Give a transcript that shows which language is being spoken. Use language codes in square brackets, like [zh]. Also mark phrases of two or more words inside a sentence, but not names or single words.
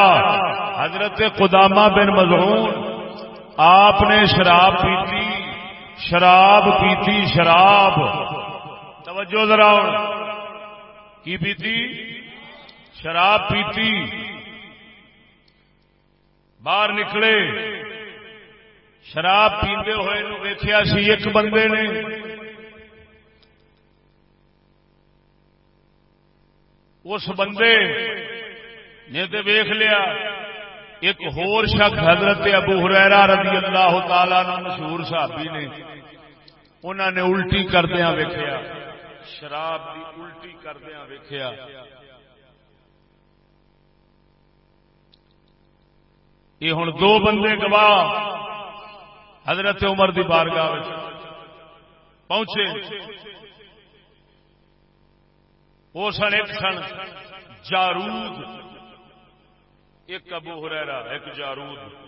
[pa] حضرت قدامہ بن مظعون آپ نے شراب پیتی، شراب توجہ ذرا، کی پیتی؟ شراب پیتی۔ باہر نکلے، شراب پیندے ہوئے ویکھیا سی ایک بندے نے، اس بندے نے تے ویکھ لیا ایک ہور شخص حضرت ابو ہریرہ رضی اللہ تعالیٰ عنہ مشہور صحابی نے، انہوں نے الٹی کردیاں ویکھیا، شراب دی الٹی کردیاں ویکھیا۔ یہ ہن دو بندے گواہ حضرت عمر دی بارگاہ وچ پہنچے، وہ سن ایک سن جارود، ایک ابو ہریرہ ایک جارود۔